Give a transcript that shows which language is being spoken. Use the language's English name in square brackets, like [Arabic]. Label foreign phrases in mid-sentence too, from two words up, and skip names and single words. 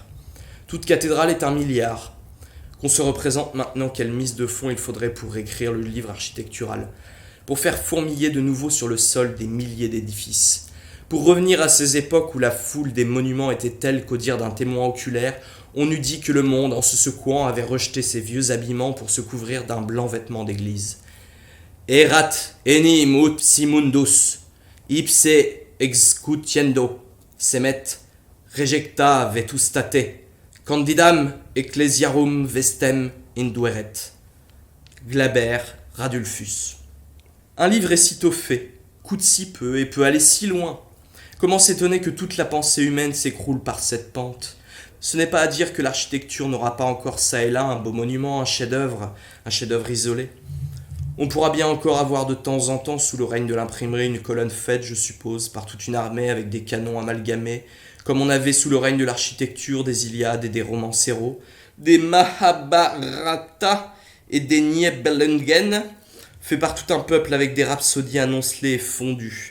[French] Toute cathédrale est 1 milliard. Qu'on se représente maintenant quelle mise de fond il faudrait pour réécrire le livre architectural, pour faire fourmiller de nouveau sur le sol des milliers d'édifices, pour revenir à ces époques où la foule des monuments était telle qu'au dire d'un témoin oculaire, on eût dit que le monde, en se secouant, avait rejeté ses vieux habillements pour se couvrir d'un blanc vêtement d'église. [Latin] Erat enim ut simundus, ipse excutiendo, semet, rejecta vetustate, candidam ecclesiarum vestem indueret. Glaber, Radulfus. [French] Un livre est sitôt fait, coûte si peu et peut aller si loin. Comment s'étonner que toute la pensée humaine s'écroule par cette pente? Ce n'est pas à dire que l'architecture n'aura pas encore ça et là un beau monument, un chef-d'œuvre isolé. On pourra bien encore avoir de temps en temps sous le règne de l'imprimerie une colonne faite, je suppose, par toute une armée avec des canons amalgamés, comme on avait sous le règne de l'architecture des Iliades et des Romancero, des Mahabharata et des Nibelungen, fait par tout un peuple avec des rhapsodies annoncelées et fondues.